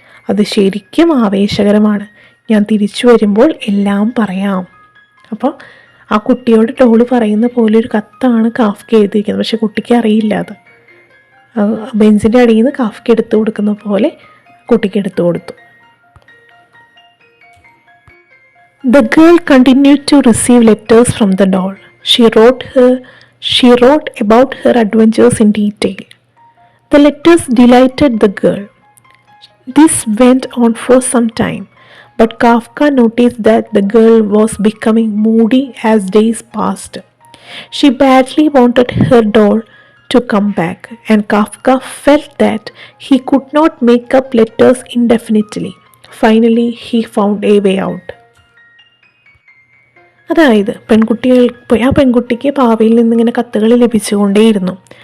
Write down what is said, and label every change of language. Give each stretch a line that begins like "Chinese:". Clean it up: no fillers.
Malayalam: അത് ശരിക്കും ആവേശകരമാണ്. ഞാൻ തിരിച്ചു വരുമ്പോൾ എല്ലാം പറയാം. അപ്പോൾ ആ കുട്ടിയോട് ഡോള് പറയുന്ന പോലെ ഒരു കത്താണ് കാഫ്ക എഴുതിയിരിക്കുന്നത്. പക്ഷെ കുട്ടിക്ക് അറിയില്ല അത്. ബെഞ്ചിൻ്റെ അടിയിൽ നിന്ന് കാഫ്ക എടുത്തു കൊടുക്കുന്ന പോലെ കുട്ടിക്ക് എടുത്തു കൊടുത്തു.
English: The girl continued to receive letters from the doll. She wrote about her adventures in detail. The letters delighted the girl. This went on for some time, but Kafka noticed that the girl was becoming moody as days passed. She badly wanted her doll to come back, and Kafka felt that he could not make up letters indefinitely. Finally, he found a way out.
Malayalam: അതായത് ആ പെൺകുട്ടിക്ക് പാവയിൽ നിന്നിങ്ങനെ കത്തുകൾ ലഭിച്ചുകൊണ്ടേയിരുന്നു.